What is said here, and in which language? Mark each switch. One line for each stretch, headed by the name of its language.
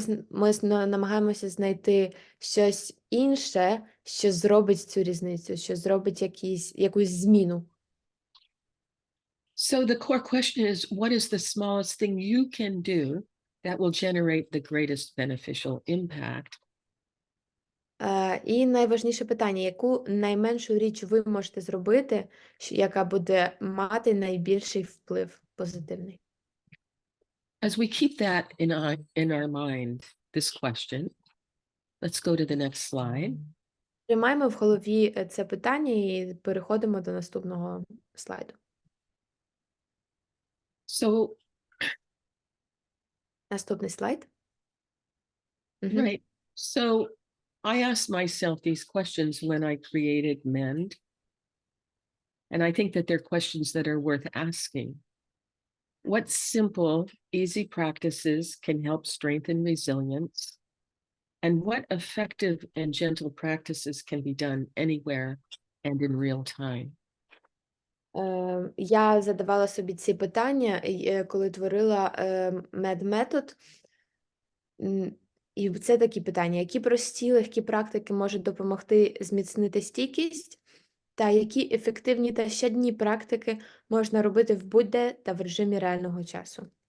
Ukrainian: Ми намагаємося знайти щось інше, що зробить цю різницю, що зробить якусь зміну.
English: So the core question is, what is the smallest thing you can do that will generate the greatest beneficial impact?
Ukrainian: І найважніше питання, яку найменшу річ ви можете зробити, яка буде мати найбільший вплив позитивний?
English: As we keep that in our mind, this question, let's go to the next slide.
Ukrainian: Тримаємо в голові це питання і переходимо до наступного слайду.
English: So,
Ukrainian: Наступний слайд.
English: right. So I asked myself these questions when I created Mend. And I think that they're questions that are worth asking. What simple, easy practices can help strengthen resilience? And what effective and gentle practices can be done anywhere and in real time?
Ukrainian: Я задавала собі ці питання, коли творила медметод. І це такі питання: які прості, легкі практики можуть допомогти зміцнити стійкість, та які ефективні та щоденні практики можна робити в будь-де та в режимі реального часу.